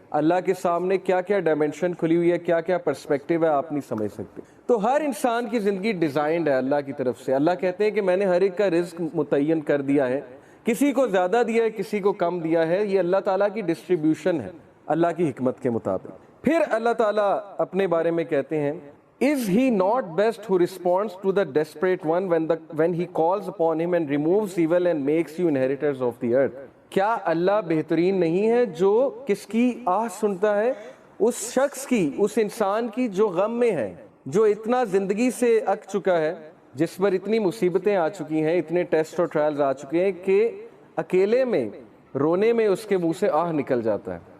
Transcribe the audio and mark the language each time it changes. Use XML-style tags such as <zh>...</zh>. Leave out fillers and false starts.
<ur>اللہ کے سامنے کیا کیا ڈائمینشن کھلی ہوئی ہے, کیا کیا پرسپیکٹیو ہے, آپ نہیں سمجھ سکتے. تو ہر انسان کی زندگی ڈیزائنڈ ہے اللہ کی طرف سے. اللہ کہتے ہیں کہ میں نے ہر ایک کا رزق متعین کر دیا ہے, کسی کو زیادہ دیا ہے, کسی کو کم دیا ہے. یہ اللہ تعالیٰ کی ڈسٹریبیوشن ہے اللہ کی حکمت کے مطابق. پھر اللہ تعالیٰ اپنے بارے میں کہتے ہیں</ur> <en>Is he not best who responds to the desperate one when he calls upon him and removes evil and makes you inheritors of the earth.</en> <ur>کیا اللہ بہترین نہیں ہے جو کس کی آہ سنتا ہے, اس شخص کی, اس انسان کی جو غم میں ہے, جو اتنا زندگی سے اک چکا ہے, جس پر اتنی مصیبتیں آ چکی ہیں, اتنے ٹیسٹ اور ٹرائلز آ چکے ہیں کہ اکیلے میں رونے میں اس کے منہ سے آہ نکل جاتا ہے.</ur>